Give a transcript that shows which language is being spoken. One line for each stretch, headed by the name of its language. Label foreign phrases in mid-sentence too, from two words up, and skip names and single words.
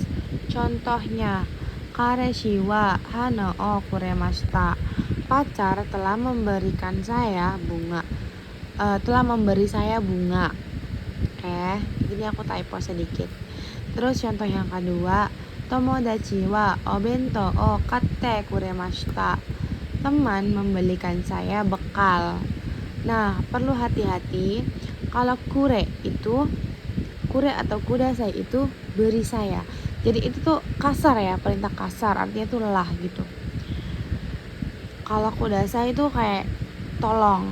Indonesian: Contohnya,
Japanese: 彼氏は花をくれました,
Indonesian: pacar telah memberikan saya bunga, telah memberi saya bunga. Oke, jadi aku typo sedikit. Terus contoh yang kedua,
Japanese: 友達はお弁当を買ってくれました,
Indonesian: teman membelikan saya bekal. Nah, perlu hati-hati kalau kure atau kudasai itu beri saya. Jadi itu tuh kasar ya, perintah kasar, artinya tuh lelah gitu. Kalau kudasai itu kayak tolong.